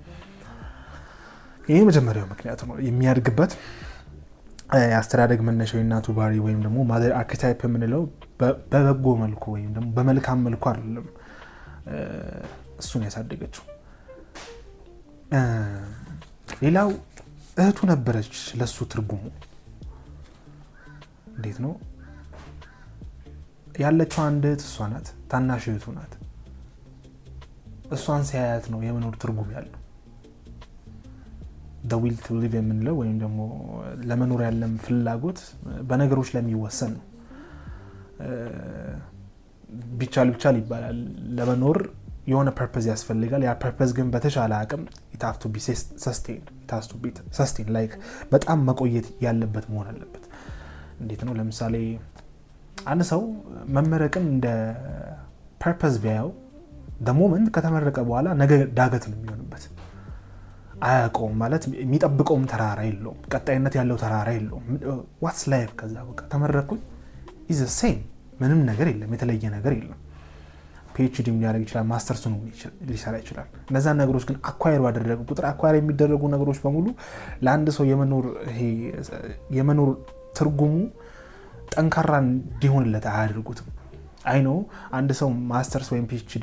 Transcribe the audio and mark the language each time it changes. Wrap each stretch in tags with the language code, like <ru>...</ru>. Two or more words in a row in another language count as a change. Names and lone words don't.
<am>ይሄ መጀመሪያው ምክንያት ነው። የሚያድግበት የአስተዳደግ መነሻው የእናቱ ባህሪ ወይም ደግሞ</am> <en>mother archetype</en> <am>የምንለው በበጎ መልኩ ወይም ደግሞ በመልካም መልኩ አይደለም እሱን ያሳደገችው። ሌላው እህቱ ነበረች ለሱ ትርጉሙ እንዴት ነው ያለችው? አንድ እህት እሷ ናት፣ ታናሽ እህቱ ናት። እሷን ሲያያት ነው የመኖር ትርጉም ያለው።</am> <en>the will to live</en> <am>የምንለው ወይም ደግሞ ለመኖር ያለም ፍላጎት በነገሮች ላይ የሚወሰን ነው። ቢቻል ይባላል። ለመኖር የሆነ ፐርፐዝ ያስፈልጋል። ያ ፐርፐዝ ግን በተሻለ አቅም</am> <en>it has to be sustained like</en> <am>በጣም መቆየት ያለበት መሆን አለበት። እንዴት ነው? ለምሳሌ አንድ ሰው መመረቅን እንደ ፐርፐዝ ቢያየው</am> <en>the moment</en> <am>ከተመረቀ በኋላ ነገ ዳገት ነው የሚሆንበት። አያውቀውም ማለት የሚጠብቀውም ተራራ የለውም፣ ቀጣይነት ያለው ተራራ የለውም።</am> <en>what's life?</en> <am>ከዛ በቃ ተመረኩኝ</am> <en>is the same፣</en> <am>ምንም ነገር የለም፣ የተለየ ነገር የለም። ፒኤችዲም ሊያደርግ ይችላል፣ ማስተርሱን ሊሰራ ይችላል። እነዛን ነገሮች ግን አኳየር ባደረገ ቁጥር አኳየር የሚደረጉ ነገሮች በሙሉ ለአንድ ሰው የመኖር ትርጉሙ ጠንካራ እንዲሆንለት አያደርጉትም። አይ ነው አንድ ሰው ማስተርስ ወይም ፒኤችዲ</am>